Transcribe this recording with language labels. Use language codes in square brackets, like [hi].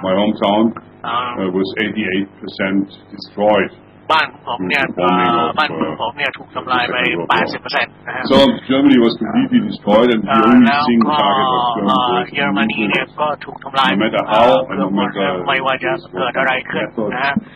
[en] my hometown was 88% destroyed. [th] บ้านผมเนี่ยถูกทำลายไป 80% นะฮะ [en] So Germany was completely destroyed, and the only single target was Germany. [th] เยอรมนีเนี่ยก็ถูกทำลายเกือบหมดไม่ว่าจะเกิดอะไรขึ้นนะฮะ